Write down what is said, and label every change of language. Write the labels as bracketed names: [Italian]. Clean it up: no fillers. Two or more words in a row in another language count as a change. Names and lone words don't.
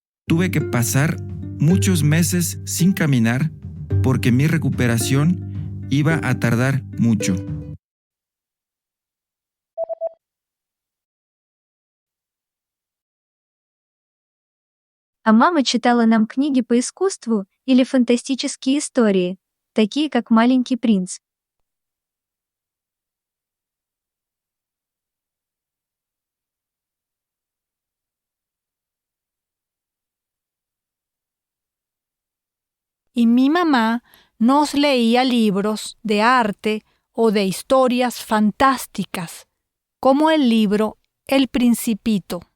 [Spanish] Tuve que pasar muchos meses sin caminar porque mi recuperación iba a tardar mucho. [Russian] А мама читала нам книги по искусству или фантастические истории, такие как «Маленький принц». [Spanish] Y mi mamá nos leía libros de arte o de historias fantásticas, como el libro El Principito.